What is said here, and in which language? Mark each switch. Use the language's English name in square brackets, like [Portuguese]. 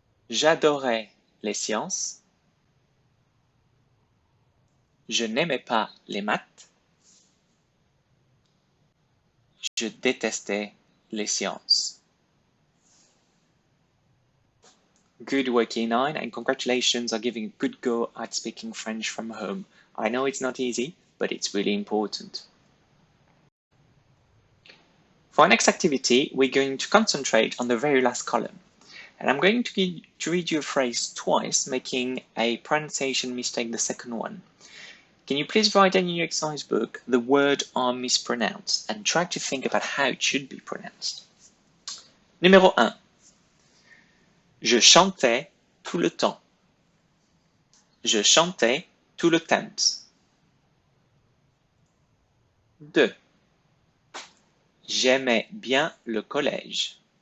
[French] J'adorais les sciences. Je n'aimais pas les maths. Je détestais les sciences. [English] Good work, E9, and congratulations on giving a good go at speaking French from home. I know it's not easy, but it's really important. For our next activity, we're going to concentrate on the very last column. And I'm going to read you a phrase twice, making a pronunciation mistake the second one. Can you please write in your exercise book the word I mispronounced and try to think about how it should be pronounced. [French] Numéro 1. Je chantais tout le temps. Je chantais tout le temps. 2. J'aimais bien le collège.